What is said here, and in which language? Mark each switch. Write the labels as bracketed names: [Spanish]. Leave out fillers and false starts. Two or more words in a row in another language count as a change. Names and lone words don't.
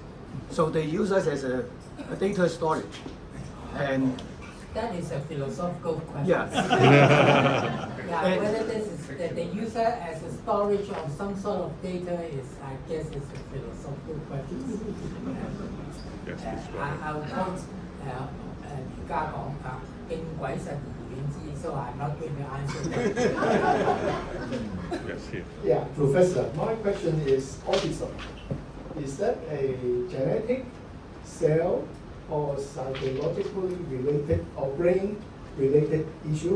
[English] So they use us as a data storage. And that is a philosophical question. Yeah. Yeah, whether this is the user as a storage of some sort of data is, I guess, is a philosophical question. I'll quote [Cantonese] 而家講敬鬼神而遠之 [English] so I'm not going to answer that. Yeah, Professor, my question is autism. Is that a genetic, cell, or psychologically related or brain-related issue?